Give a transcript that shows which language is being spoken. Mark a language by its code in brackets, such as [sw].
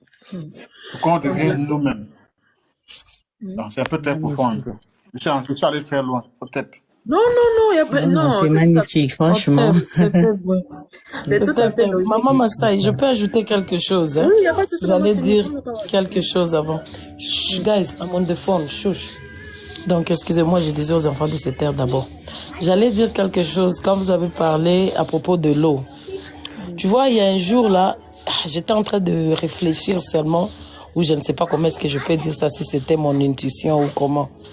[fr] Pour qu'on devienne nous-mêmes. Donc, c'est un peu très profond un peu. Je suis allé très loin, peut-être. Non, non, non, y a pas, Non, non, c'est magnifique, franchement. c'est tout à fait logique. Maman Massaï, je peux ajouter quelque chose, hein? Oui, il n'y a pas de souci. J'allais maman, dire c'est bon, quelque chose avant. [en] Chut, guys, I'm on the phone, chouch. [fr] Donc, excusez-moi, je disais aux enfants de se taire d'abord. J'allais dire quelque chose quand vous avez parlé à propos de l'eau. Tu vois, il y a un jour là, j'étais en train de réfléchir seulement, ou je ne sais pas comment est-ce que je peux dire ça, si c'était mon intuition ou comment.